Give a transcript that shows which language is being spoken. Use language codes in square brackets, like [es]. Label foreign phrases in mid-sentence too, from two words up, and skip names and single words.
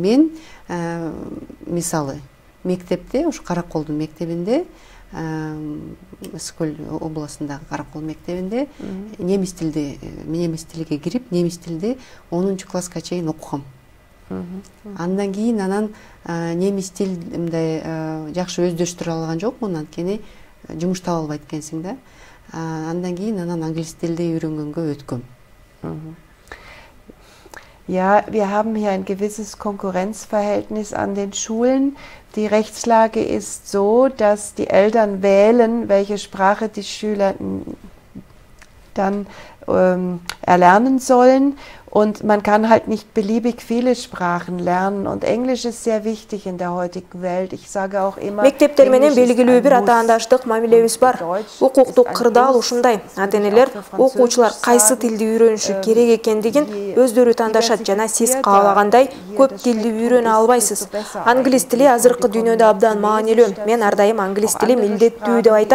[ky] Мен мисалы мектепте, ушу Караколдун мектебинде, Скөл областындагы Каракол мектебинде немис тилге кирип, немис тилди 10-класска чейин окугам. Андан кийин анан немис тил мындай жакшы өздөштүрө алган жокмун, анткени жумуш таба албайт экенсиң да. Андан кийин анан англис тилди үйрөнгөнгө өткөм. [de] Ja, wir haben hier ein gewisses Konkurrenzverhältnis an den Schulen. Die Rechtslage ist so, dass die Eltern wählen, welche Sprache die Schüler dann erlernen sollen. Und man kann halt nicht beliebig viele Sprachen lernen. Und Englisch ist sehr wichtig in der heutigen Welt. Ich sage auch immer, [ky] мектептер менен белгилүү бир атаандаштык мамилебиз бар. Укуктук кырдаал ушундай. Ата-энелер окуучулар кайсы тилди үйрөнүшү керек экендигин өздөрү тандашат жана сиз каалагандай көп тилди үйрөнө албайсыз. Англис тили азыркы дүйнөдө абдан маанилүү. Мен ар дайым англис тили милдеттүү деп айтам.